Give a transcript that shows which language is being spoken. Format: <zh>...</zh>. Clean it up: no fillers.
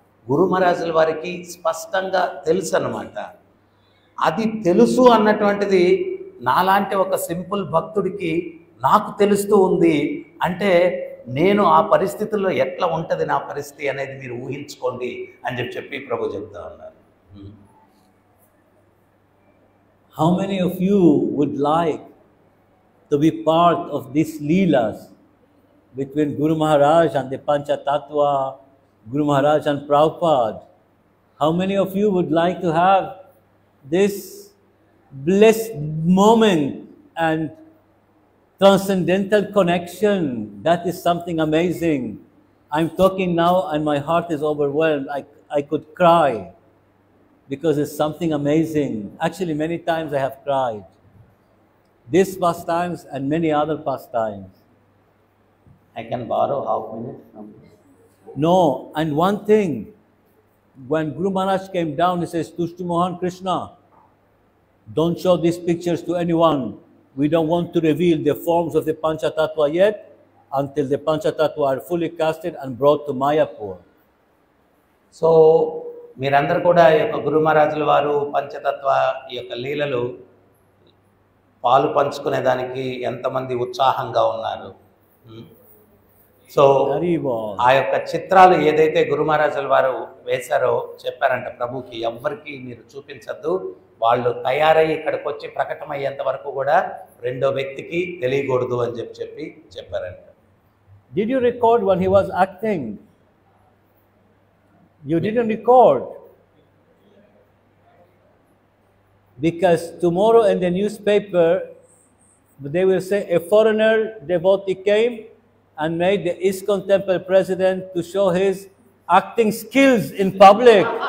<te>గురు మహారాజుల వారికి స్పష్టంగా తెలుసు అన్నమాట. అది తెలుసు అన్నటువంటిది నాలాంటి ఒక సింపుల్ భక్తుడికి నాకు తెలుస్తూ ఉంది అంటే నేను ఆ పరిస్థితుల్లో ఎట్లా ఉంటుంది నా పరిస్థితి అనేది మీరు ఊహించుకోండి అని చెప్పి ప్రభు చెప్తా ఉన్నారు.</te> <en>How many of you would like to be part of these leelas between Guru Maharaj and the Pancha Tattva, Guru Maharaj and Prabhupada? How many of you would like to have this blessed moment and transcendental connection? That is something amazing. I'm talking now and my heart is overwhelmed. I could cry because it's something amazing. Actually, many times I have cried. These pastimes and many other pastimes. I can borrow half minute from you. No, and one thing, when Guru Maharaj came down, he says, Tushti Mohan Krishna, don't show these pictures to anyone. We don't want to reveal the forms of the Pancha Tattva yet until the Pancha Tattva are fully casted and brought to Mayapur.</en> <te>So మీరందరూ కూడా ఈ యొక్క గురు మహారాజుల వారు పంచతత్వ ఈ యొక్క లీలలు పాలు పంచుకునేదానికి ఎంతమంది ఉత్సాహంగా ఉన్నారు. సో ఆ యొక్క చిత్రాలు ఏదైతే గురు మహారాజుల వారు వేశారో చెప్పారంట ప్రభుకి ఎవ్వరికి మీరు చూపించద్దు, వాళ్ళు తయారయ్యి ఇక్కడికి వచ్చి ప్రకటమయ్యేంత వరకు కూడా రెండో వ్యక్తికి తెలియకూడదు అని చెప్పారంట.</te> <en>Did you record when he was acting? You didn't record. Because tomorrow in the newspaper, they will say a foreigner devotee came and made the ISKCON temple president to show his acting skills in public.</en>